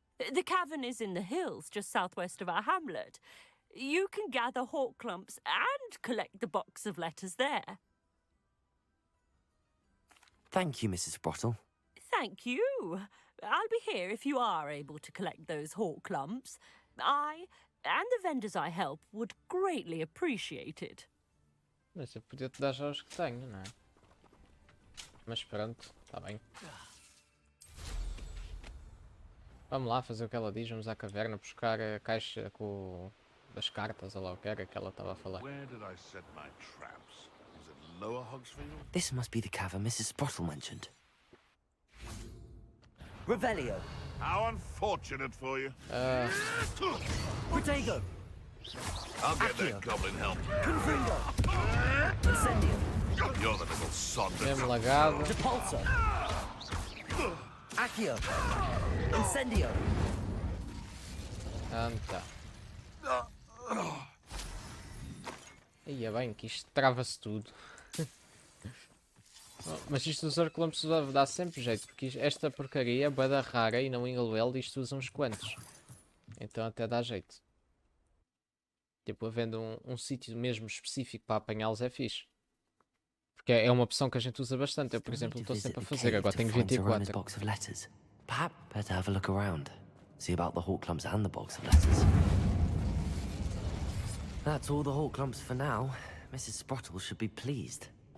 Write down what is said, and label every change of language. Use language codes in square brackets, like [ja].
[en] The cavern is in the hills just southwest of our hamlet. You can gather hawklumps and collect the box of letters there. Thank you, Mrs. Sprottle. Thank you. I'll be here if you are able to collect those hawklumps. I and the vendors I help would greatly appreciate it. [pt] Mas eu podia te dar já os que tenho, não é? Mas pronto, está bem. Vamos lá fazer o que ela diz, vamos à caverna buscar a caixa com as cartas, ou lá o que era que ela estava a falar. [en] Where did I set my traps? Was it Lower Hogsfield? This must be the cavern Mrs. Sprottle mentioned. Revelio. How unfortunate for you. Protego. I'll get that goblin help. Confringo. Incendio. You're the little sod that [pt] Mesmo lagado. Depulso. Accio. Incendio. Anta. Ia bem, que isto trava-se tudo. Mas isto dos arcolumpos dá sempre jeito, porque esta porcaria é bué da rara e não em Aluel isto usa uns quantos. Então até dá jeito. Tipo, havendo um sítio mesmo específico para apanhá-los é fixe. Porque é uma opção que a gente usa bastante. Eu, por exemplo, estou sempre a fazer. Agora tenho 24. [en] Perhaps better have a look around. See about the hawk clumps and the box of letters. That's all the hawk clumps for now. Mrs. Sprottle should be pleased.